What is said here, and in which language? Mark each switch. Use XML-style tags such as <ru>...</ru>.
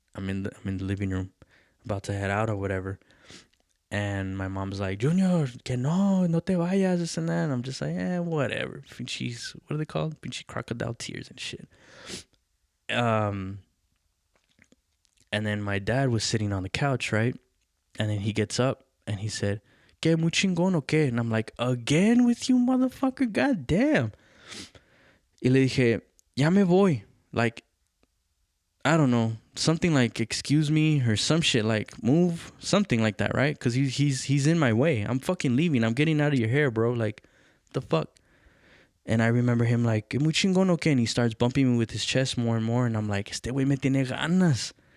<en>I'm in the living room, about to head out or whatever. And my mom's like, Junior,</en> <es>que no te vayas,</es> <en>this and that. And I'm just like, whatever. Pinches, what are they called? Pinche crocodile tears and shit. And then my dad was sitting on the couch, right? And then he gets up and he said,</en> <es>¿Qué, muy chingón o qué?</es> <en>And I'm like, again with you, motherfucker? God damn.</en> <es>Y le dije, ya me voy.</es> <en>Like, I don't know, something like excuse me or some shit like move, something like that, right? Because he's in my way. I'm fucking leaving. I'm getting out of your hair, bro. Like, the fuck. And I remember him like,</en> <es>muy chingón o qué?</es> <en>And he starts bumping me with his chest more and more. And I'm like,</en> <es>este güey me tiene ganas.</es>